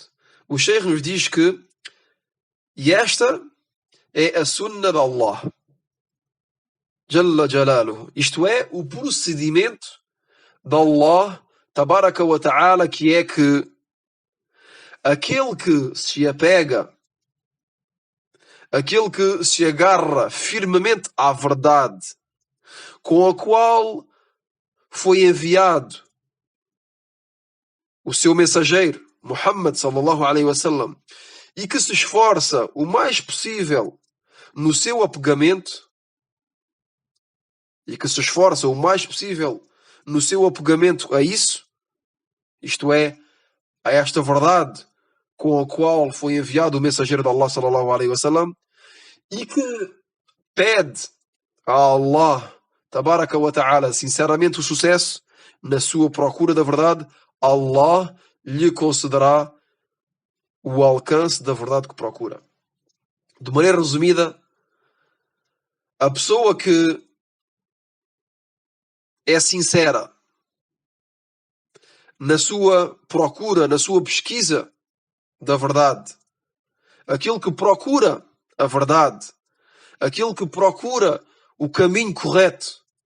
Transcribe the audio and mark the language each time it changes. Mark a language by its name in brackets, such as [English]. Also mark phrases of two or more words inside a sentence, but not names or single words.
[Portuguese] O Sheikh nos diz que e esta é a sunnah de Allah [Arabic] جل جلاله, [Portuguese] isto é, o procedimento de Allah [Arabic] تبارك وتعالى, [Portuguese] que é que aquele que se apega, aquele que se agarra firmemente à verdade com a qual foi enviado o seu mensageiro Muhammad [Arabic] صلى الله عليه وسلم, [Portuguese] e que se esforça o mais possível no seu apegamento, a isso, isto é, a esta verdade com a qual foi enviado o mensageiro de Allah [Arabic] صلى الله عليه وسلم, [Portuguese] e que pede a Allah [Arabic] تبارك وتعالى [Portuguese] sinceramente o sucesso na sua procura da verdade, Allah lhe concederá o alcance da verdade que procura. De maneira resumida, a pessoa que é sincera na sua procura, na sua pesquisa da verdade, aquele que procura a verdade, aquele que procura o caminho correto,